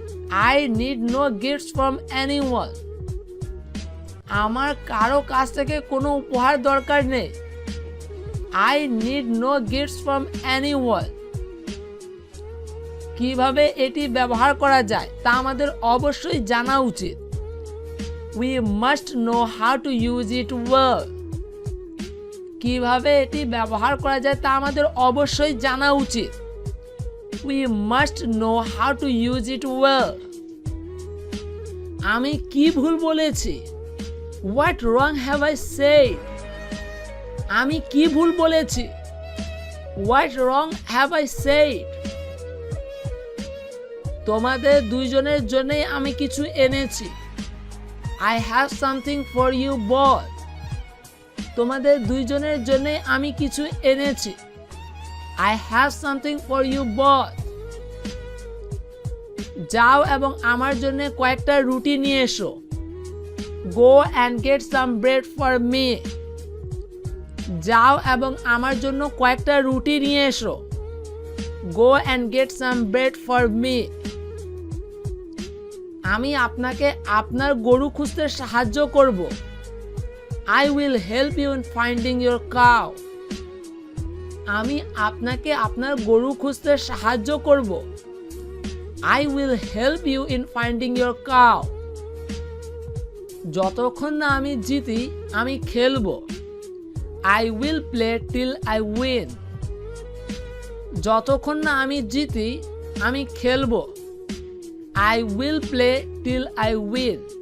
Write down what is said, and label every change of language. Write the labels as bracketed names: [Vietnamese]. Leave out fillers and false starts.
[English] I need no gifts from anyone. [Bangla] আমার কারো কাছ থেকে কোনো উপহার দরকার নেই। [English] I need no gifts from anyone. [Bangla] কিভাবে এটি ব্যবহার করা যায় তা আমাদের অবশ্যই জানা উচিত। [English] We must know how to use it well. [Bangla] কিভাবে এটি ব্যবহার করা যায় তা আমাদের অবশ্যই জানা উচিত। [English] We must know how to use it well. [Bangla] আমি কি ভুল বলেছি? [English] What wrong have I said? [Bangla] আমি কি ভুল বলেছি? [English] What wrong have I said? [Bangla] তোমাদের দুইজনের জন্যই আমি কিছু এনেছি। [English] I have something for you both. [Bangla] তোমাদের দুইজনের জন্যই আমি কিছু এনেছি। [English] I have something for you both. [Bangla] যাও এবং আমার জন্য কয়েকটা রুটি নিয়ে এসো। [English] Go and get some bread for me. [Bangla] যাও এবং আমার জন্য কয়েকটা রুটি নিয়ে এসো। [English] Go and get some bread for me. [Bangla] আমি আপনাকে আপনার গরু খুঁজতে সাহায্য করব। [English] I will help you in finding your cow. [Bangla] আমি আপনাকে আপনার গরু খুঁজতে সাহায্য করব। [English] I will help you in finding your cow. [Bangla] যতক্ষণ না আমি জিতি আমি খেলবো। [English] I will play till I win. [Bangla] যতক্ষণ না আমি জিতি আমি খেলবো। [English] I will play till I win.